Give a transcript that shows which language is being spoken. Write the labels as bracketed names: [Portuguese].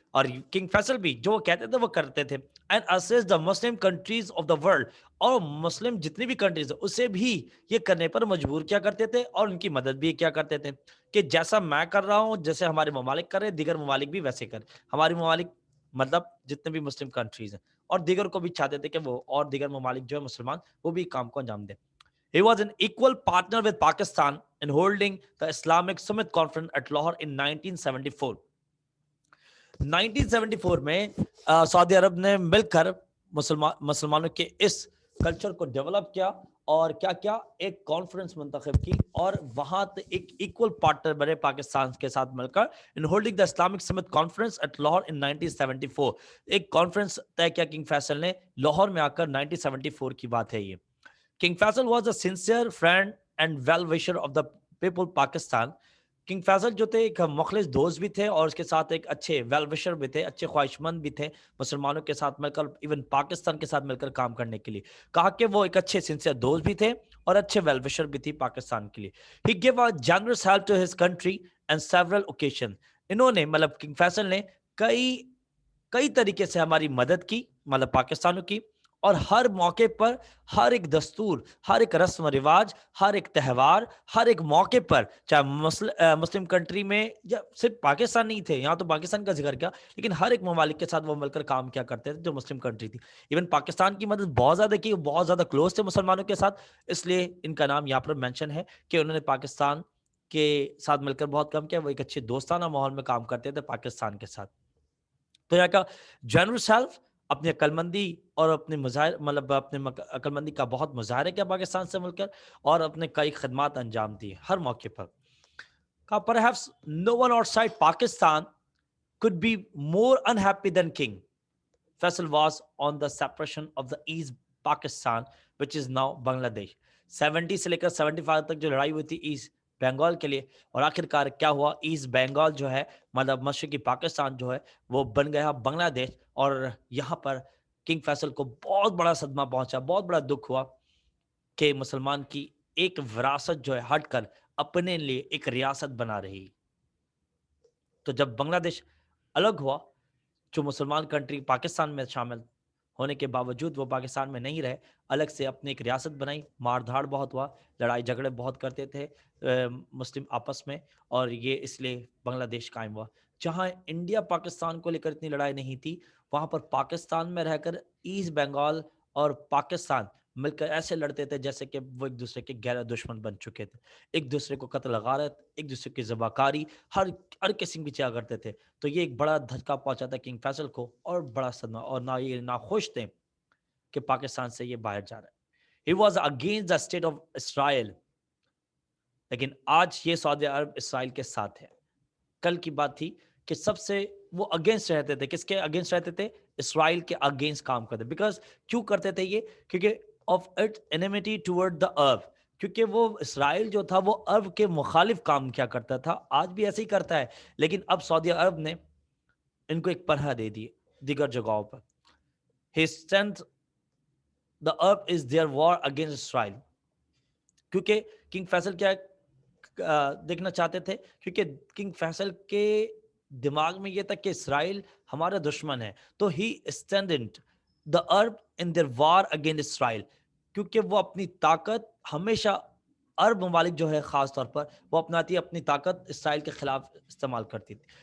[Urdu] اور کنگ فیصل بھی جو وہ کہتے تھے وہ کرتے تھے. [English] and assist the Muslim countries of the world. [Urdu] اور مسلم جتنی بھی کنٹریز اسے بھی یہ کرنے پر مجبور کیا کرتے تھے اور ان کی مدد بھی کیا کرتے تھے کہ جیسا میں کر رہا ہوں، جیسے ہمارے ممالک کر رہے ہیں، دیگر ممالک بھی ویسے کریں. ہماری ممالک مطلب جتنے بھی مسلم کنٹریز ہیں، اور دیگر کو بھی چاہتے تھے کہ وہ اور دیگر ممالک جو ہے مسلمان وہ بھی کام کو انجام دیں. [English] He was an equal partner with Pakistan in holding the Islamic Summit Conference at Lahore in 1974. [Urdu] 1974 میں سعودی عرب نے مل کر مسلمانوں کے اس کلچر کو ڈیولپ کیا اور کیا کیا ایک کانفرنس منتخب کی اور وہاں ایک ایکول پارٹنر بنے پاکستان کے ساتھ مل کر [English] In holding the Islamic summit conference at Lahore in 1974. [Urdu] ایک کانفرنس طے کیا کنگ فیصل نے لاہور میں آ کر 1974 کی بات ہے یہ. [English] King Faisal was a sincere friend and well-wisher of the people Pakistan. [Urdu] King Faisal جو تھے ایک مخلص دوست بھی تھے اور اس کے ساتھ ایک اچھے ویل وشر بھی تھے، اچھے خواہش مند بھی تھے مسلمانوں کے ساتھ مل کر، ایون پاکستان کے ساتھ مل کر کام کرنے کے لیے. کہا کہ وہ ایک اچھے سنسیئر دوست بھی تھے اور اچھے ویل وشر بھی تھی پاکستان کے لیے. [English] He gave a generous help to his country and several occasions. [Urdu] انہوں نے مطلب کنگ فیصل نے کئی طریقے سے ہماری مدد کی، مطلب پاکستانوں کی، اور ہر موقع پر ہر ایک دستور، ہر ایک رسم و رواج، ہر ایک تہوار، ہر ایک موقع پر، چاہے مسلم کنٹری میں یا صرف پاکستان نہیں تھے، یہاں تو پاکستان کا ذکر کیا، لیکن ہر ایک ممالک کے ساتھ وہ مل کر کام کیا کرتے تھے جو مسلم کنٹری تھی. ایون پاکستان کی مدد بہت زیادہ کی، بہت زیادہ کلوز تھے مسلمانوں کے ساتھ، اس لیے ان کا نام یہاں پر مینشن ہے کہ انہوں نے پاکستان کے ساتھ مل کر بہت کام کیا. وہ ایک اچھے دوستانہ ماحول میں کام کرتے تھے پاکستان کے ساتھ. تو یہاں کا جنرس ہیلپ، اپنی عقل مندی اور اپنے مطلب اپنے عقل مندی کا بہت مظاہرہ کیا پاکستان سے مل کر، اور اپنے کئی خدمات انجام دی ہر موقع پر. [English] Perhaps no one outside Pakistan could be more unhappy than King Faisal was on the separation of the East Pakistan, which is now Bangladesh. [Urdu] 70 سے لے کر 75 تک جو لڑائی ہوئی تھی ایسٹ بنگال کے لیے، اور آخر کار کیا ہوا، ایسٹ بنگال جو ہے مطلب مشرقی پاکستان جو ہے وہ بن گیا بنگلہ دیش. اور یہاں پر کنگ فیصل کو بہت بڑا صدمہ پہنچا، بہت بڑا دکھ ہوا کہ مسلمان کی ایک وراثت جو ہے ہٹ کر اپنے لیے ایک ریاست بنا رہی. تو جب بنگلہ دیش الگ ہوا، جو مسلمان کنٹری پاکستان میں شامل ہونے کے باوجود وہ پاکستان میں نہیں رہے، الگ سے اپنی ایک ریاست بنائی. مار دھاڑ بہت ہوا، لڑائی جھگڑے بہت کرتے تھے مسلم آپس میں، اور یہ اس لیے بنگلہ دیش قائم ہوا. جہاں انڈیا پاکستان کو لے کر اتنی لڑائی نہیں تھی، وہاں پر پاکستان میں رہ کر ایسٹ بنگال اور پاکستان مل کر ایسے لڑتے تھے جیسے کہ وہ ایک دوسرے کے گہرا دشمن بن چکے تھے. ایک دوسرے کو قتل غارت، ایک دوسرے کی ذبحکاری، ہر قسم کی چیزیں کرتے تھے. تو یہ ایک بڑا دھچکا پہنچا تھا کنگ فیصل کو اور بڑا صدمہ، اور نہ یہ ناخوش تھے کہ پاکستان سے یہ باہر جا رہا ہے. [English] He was against the state of Israel. [Urdu] لیکن آج یہ سعودی عرب اسرائیل کے ساتھ ہے. کل کی بات تھی کہ سب سے وہ اگینسٹ رہتے تھے. کس کے اگینسٹ رہتے تھے؟ اسرائیل کے اگینسٹ کام کرتے. بیکاز کیوں کرتے تھے یہ؟ کیونکہ [English] Of it enmity toward the Arab. [Urdu] کیونکہ وہ اسرائیل جو تھا وہ عرب کے مخالف کام کیا کرتا تھا، آج بھی ایسے ہی کرتا ہے. لیکن اب سعودی عرب نے ان کو ایک پناہ دے دی دیگر جگہوں پر. [English] He sent the Arab is their war against Israel. [Urdu] کیونکہ کنگ فیصل کیا دیکھنا چاہتے تھے؟ کیونکہ کنگ فیصل کے دماغ میں یہ تھا کہ اسرائیل ہمارا دشمن ہے. [English] تو he extended the Arab in their war against Israel. [Urdu] کیونکہ وہ اپنی طاقت ہمیشہ عرب ممالک جو ہے خاص طور پر وہ اپناتی اپنی طاقت اسرائیل کے خلاف استعمال کرتی تھی.